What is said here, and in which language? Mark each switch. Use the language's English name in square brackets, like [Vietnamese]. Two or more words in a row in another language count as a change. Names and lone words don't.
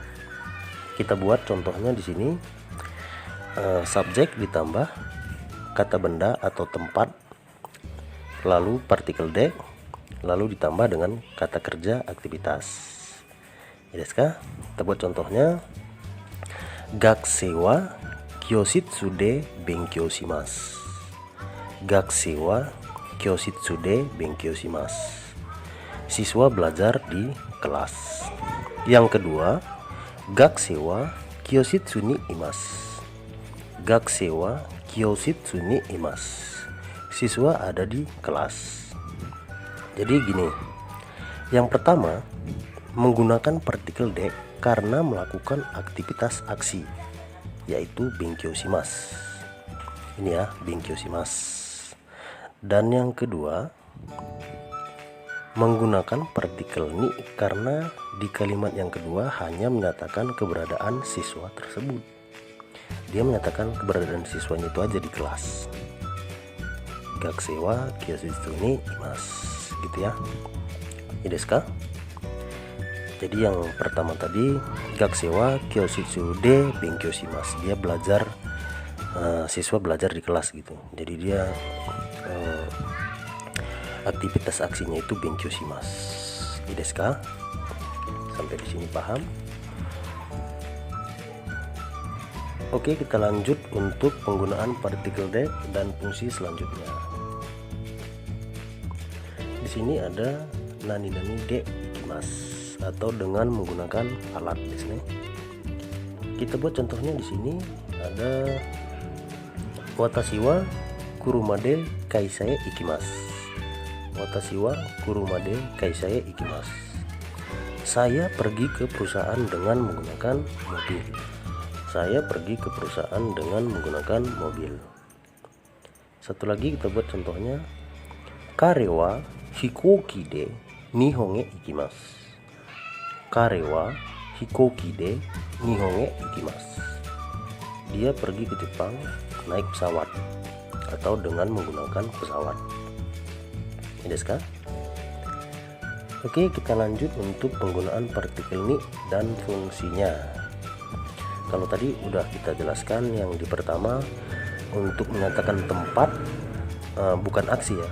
[Indonesian] Kita buat contohnya di sini. Subjek ditambah kata benda atau tempat, lalu partikel de, lalu ditambah dengan kata kerja aktivitas. Deska. Kita buat contohnya. [Japanese] 学生は教室で勉強します. 学生は教室で勉強します. [Indonesian] Siswa belajar di kelas. Yang kedua, [Japanese] 学生は教室にいます. 学生は教室にいます. [Indonesian] Siswa ada di kelas. Jadi gini. Yang pertama, menggunakan partikel de karena melakukan aktivitas aksi, yaitu [Japanese] 勉強します. [Indonesian] Ini ya, [Japanese] 勉強します. [Indonesian] Dan yang kedua, menggunakan partikel ni karena di kalimat yang kedua hanya menyatakan keberadaan siswa tersebut. Dia menyatakan keberadaan siswanya itu aja di kelas. [Japanese] 学生は教室にいます, [Indonesian] gitu ya. Deska. Jadi yang pertama tadi, [Japanese] 学生は教室で勉強します, [Indonesian] dia belajar, siswa belajar di kelas gitu. Jadi dia aktivitas aksinya itu [Japanese] 勉強します. [Indonesian] Deska. Sampai di sini paham? Oke, kita lanjut untuk penggunaan partikel de dan fungsi selanjutnya. Di sini ada [Japanese] 何々で行きます, [Indonesian] atau dengan menggunakan alat di sini. Kita buat contohnya di sini ada [Japanese] 私は車で会社へ行きます. 私は車で会社へ行きます. [Indonesian] Saya pergi ke perusahaan dengan menggunakan mobil. Saya pergi ke perusahaan dengan menggunakan mobil. Satu lagi kita buat contohnya. [Japanese] 彼は飛行機で日本へ行きます. 彼は飛行機で日本へ行きます. [Indonesian] Dia pergi ke Jepang naik pesawat atau dengan menggunakan pesawat. Deska. Oke, kita lanjut untuk penggunaan partikel ni dan fungsinya. Kalau tadi udah kita jelaskan yang di pertama untuk menyatakan tempat, bukan aksi ya.